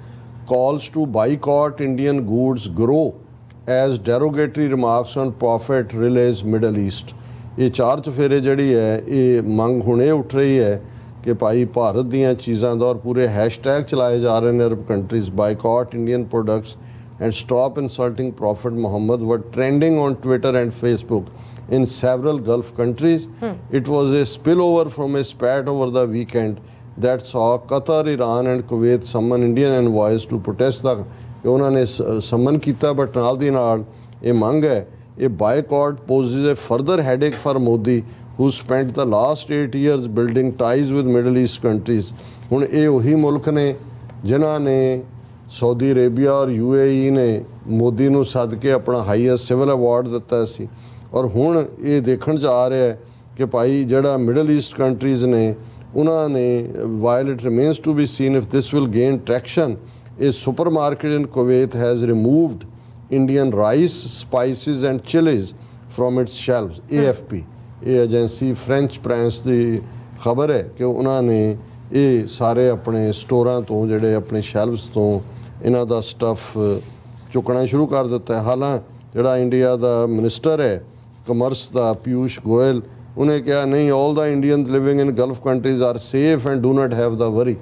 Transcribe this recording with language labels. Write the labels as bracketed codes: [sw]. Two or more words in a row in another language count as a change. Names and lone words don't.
[en] Calls to boycott Indian goods grow as derogatory remarks on Prophet roils Middle East. [pa] ਇਹ ਚਾਰ ਚਫੇਰੇ ਜਿਹੜੀ ਹੈ ਇਹ ਮੰਗ ਹੁਣ ਇਹ ਉੱਠ ਰਹੀ ਹੈ ਕਿ ਭਾਈ ਭਾਰਤ ਦੀਆਂ ਚੀਜ਼ਾਂ ਦਾ ਔਰ ਪੂਰੇ ਹੈਸ਼ਟੈਗ ਚਲਾਏ ਜਾ ਰਹੇ ਨੇ [en] Arab countries boycott Indian products and stop insulting Prophet Muhammad were trending on Twitter and Facebook in several Gulf countries। It was a spillover from a spat over the weekend that saw Qatar, Iran and Kuwait summon Indian envoys to protest the [pa] ਉਹਨਾਂ ਨੇ ਸਮਨ ਕੀਤਾ। ਬਟ ਨਾਲ ਦੀ ਨਾਲ ਇਹ ਮੰਗ ਹੈ ਇਹ [en] boycott poses a further headache for Modi who spent the last 8 years building ties with Middle East countries। [pa] ਹੁਣ ਇਹ ਉਹੀ ਮੁਲਕ ਨੇ ਜਿਨ੍ਹਾਂ ਨੇ ਸਾਊਦੀ ਅਰੇਬੀਆ ਔਰ UAE ਨੇ ਮੋਦੀ ਨੂੰ ਸੱਦ ਕੇ ਆਪਣਾ [en] highest civil award [pa] ਦਿੱਤਾ ਸੀ। ਔਰ ਹੁਣ ਇਹ ਦੇਖਣ 'ਚ ਆ ਰਿਹਾ ਕਿ ਭਾਈ ਜਿਹੜਾ ਮਿਡਲ ਈਸਟ ਕੰਟਰੀਜ਼ ਨੇ ਉਹਨਾਂ ਨੇ [en] while it remains to be seen if this will gain traction, a supermarket in Kuwait has removed Indian rice, spices and chilies from its shelves। [pa] AFP ਇਹ ਏਜੰਸੀ ਫ੍ਰੈਂਚ ਪ੍ਰਿੰਸ ਦੀ ਖਬਰ ਹੈ ਕਿ ਉਹਨਾਂ ਨੇ ਇਹ ਸਾਰੇ ਆਪਣੇ ਸਟੋਰਾਂ ਤੋਂ ਜਿਹੜੇ ਆਪਣੇ ਸ਼ੈਲਵਸ ਤੋਂ ਇਹਨਾਂ ਦਾ ਸਟੱਫ ਚੁੱਕਣਾ ਸ਼ੁਰੂ ਕਰ ਦਿੱਤਾ ਹੈ। ਹਾਲਾਂ ਜਿਹੜਾ ਇੰਡੀਆ ਦਾ ਮਿਨਿਸਟਰ ਹੈ ਕਮਰਸ ਦਾ ਪਿਊਸ਼ ਗੋਇਲ, ਉਹਨੇ ਕਿਹਾ ਨਹੀਂ [en] All the Indians living in Gulf countries are safe and do not have to worry.